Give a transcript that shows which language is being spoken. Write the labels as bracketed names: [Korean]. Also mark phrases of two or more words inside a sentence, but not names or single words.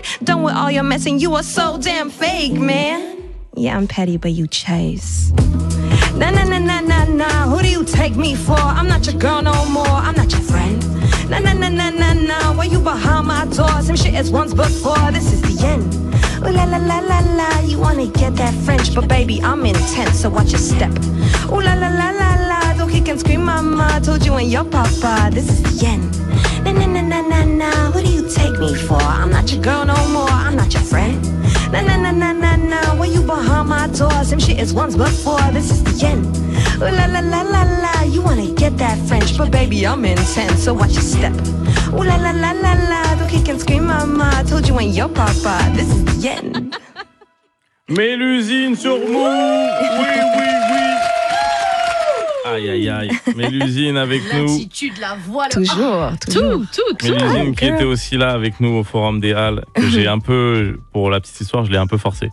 [English] Done with all your messing, you are so damn fake, man. Yeah, I'm petty, but you chase. Na na na na na na, who do you take me for? I'm not your girl no more, I'm not your friend. Na na na na na na, why you behind my door? Same shit as once before, this is the end. Ooh la la la la la, you wanna get that French, but baby I'm intense, so watch your step. Ooh la la la la la, though he can scream mama, told you and your papa, this is the end. Na na na na na na, who do you take me for? I'm not your girl no more, I'm not your friend. Na na na na na na, why you behind my door? Same shit as once before, this is the end. Ooh la la la la la, you wanna get that French, but baby I'm intense, so watch your step. Ooh la la la la la, though he can scream mama, told you and your papa, this is the end. [French] Mélusine sur Move, oui. Aïe, aïe, aïe. Mélusine avec nous. L'attitude, la voix, Toujours. Tout. Mélusine qui était aussi là avec nous au Forum des Halles. Que j'ai un peu, pour la petite histoire, je l'ai un peu forcé.